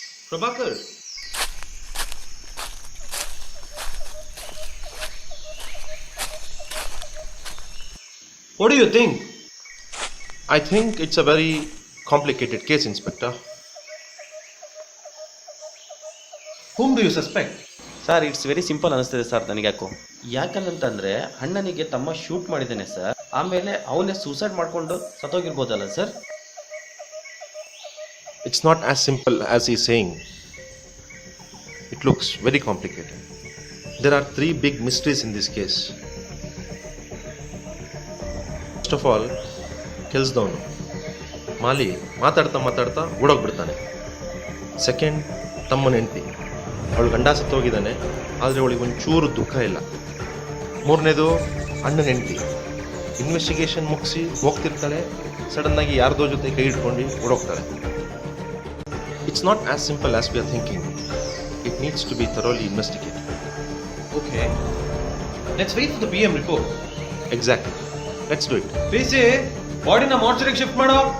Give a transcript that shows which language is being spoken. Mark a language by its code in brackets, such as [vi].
[en] Prabhakar. What do you think? I think it's a very complicated case, Inspector. Whom do you suspect? [kn] Sir [en] it's very simple [kn] ಅನಿಸ್ತದೆ sir ನನಗ್ಯಾಕೋ. ಯಾಕಂತಂದರೆ ಅಣ್ಣನಿಗೆ ತಮ್ಮ shoot ಮಾಡಿದ್ದಾನೆ sir, ಆಮೇಲೆ ಅವನೇ suicide ಮಾಡಿಕೊಂಡು ಸತ್ತೋಗಿರ್ಬೋದಲ್ಲ sir? [en] It's not as simple as he's saying. It looks very complicated. There are 3 big mysteries in this case. First of all, [kn] ಕೆಲ್ಸದವನು ಮಾಲಿ ಮಾತಾಡ್ತಾ ಓಡೋಗ್ಬಿಡ್ತಾನೆ. Second, ತಮ್ಮನ ಹೆಂಡತಿ, ಅವಳು ಗಂಡ ಸತ್ತೋಗಿದ್ದಾನೆ, ಆದರೆ ಅವಳಿಗೆ ಒಂಚೂರು ದುಃಖ ಇಲ್ಲ. ಮೂರನೇದು, ಅಣ್ಣನ ಹೆಂಡತಿ ಇನ್ವೆಸ್ಟಿಗೇಷನ್ ಮುಗಿಸಿ ಹೋಗ್ತಿರ್ತಾಳೆ, ಸಡನ್ನಾಗಿ ಯಾರ್ದೋ ಜೊತೆ ಕೈ ಹಿಡ್ಕೊಂಡು ಓಡೋಗ್ತಾಳೆ. [en] It's not as simple as we are thinking. It needs to be thoroughly investigated. Okay. Let's wait for the PM report. Exactly. Let's do it. [kn] PC, ಬಾಡಿನ ಮಾರ್ಚರಿಗೆ ಶಿಫ್ಟ್ ಮಾಡೋ.